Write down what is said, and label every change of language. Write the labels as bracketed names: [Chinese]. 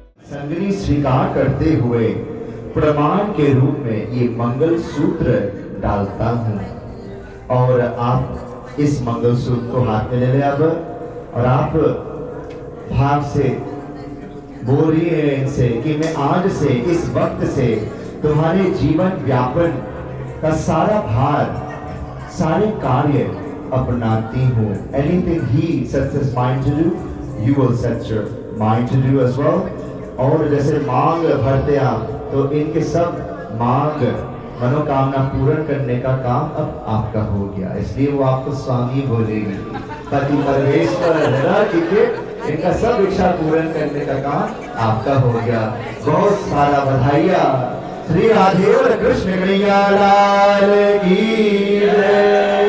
[Hindi] संगनी स्वीकार करते हुए प्रमाण के रूप में ये मंगल सूत्र डालता हूँ, और आप इस मंगल सूत्र को हाथ में ले लें अब, और आप भाव से बोल रही है इनसे कि मैं आज से इस वक्त से तुम्हारे जीवन व्यापन का सारा भार, सारे कार्य अपनाती हूँ। [English] Anything he sets his mind to do, you will set your mind to do as well. [Hindi] और जैसे मांग भरते आप तो इनके सब मांग मनोकामना पूर्ण करने का काम अब आपका हो गया, इसलिए वो आपको स्वामी बोलेगी। पति परमेश्वर इनका सब इच्छा पूर्ण करने का काम आपका हो गया। बहुत सारा बधाइयाँ। श्री राधे और कृष्ण कन्हैया लाल की जय।